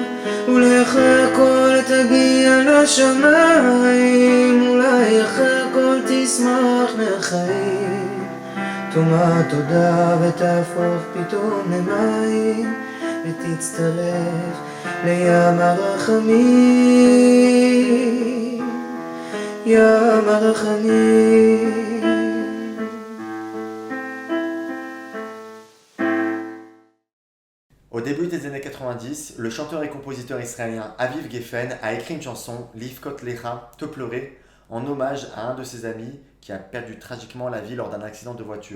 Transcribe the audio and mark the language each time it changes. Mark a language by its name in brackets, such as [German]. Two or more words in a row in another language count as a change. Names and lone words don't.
[Hebrew] אולי אחרי הכל תגיע לשמיים, אולי אחרי הכל תשמח מהחיים, תאמר תודה ותהפוך פתאום למים ותצטרף לים הרחמים, ים הרחמים. [French] Au début des années 90, le chanteur et compositeur israélien Aviv Geffen a écrit une chanson, Livkot Lecha, Te pleurer, en hommage à un de ses amis qui a perdu tragiquement la vie lors d'un accident de voiture.